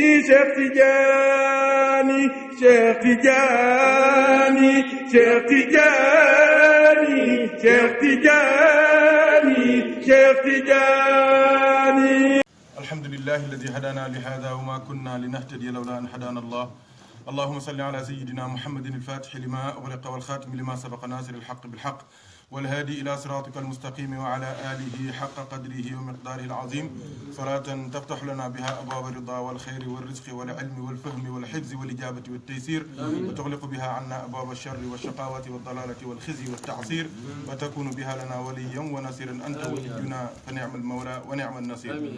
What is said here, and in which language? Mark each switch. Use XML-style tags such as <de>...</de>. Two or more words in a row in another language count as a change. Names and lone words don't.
<ar>Cheikh Tidiane Cheikh Tidiane Cheikh Tidiane Cheikh Tidiane Cheikh Tidiane. الحمد لله الذي هدانا لهذا وما كنا لنهتدي لولا أن هدانا الله. اللهم صل على سيدنا محمد الفاتح لما أغلق والخاتم لما سبق ناصر الحق بالحق والهادي إلى صراطك المستقيم وعلى آله حق قدره ومقداره العظيم صلاة تفتح لنا بها أبواب الرضا والخير والرزق والعلم والفهم والحفظ والإجابة والتيسير وتغلق بها عنا أبواب الشر والشقاوة والضلالة والخزي والتعصير وتكون بها لنا وليا ونصيرا أنت ولينا فنعم المولى ونعم النصير.</ar>